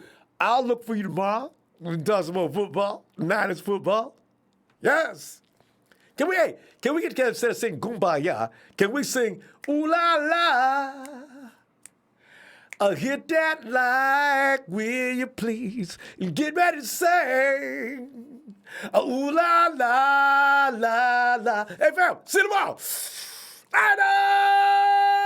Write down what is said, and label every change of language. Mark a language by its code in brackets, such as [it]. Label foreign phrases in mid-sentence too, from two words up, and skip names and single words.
[en] I'll look for you tomorrow. We can talk some more football, Niners football. Yes. Can we get together instead of singing Kumbaya? Can we sing Ooh La La? Hit that like, will you please? And get ready to sing. Ooh la la la la. Hey fam, see you tomorrow. Bye.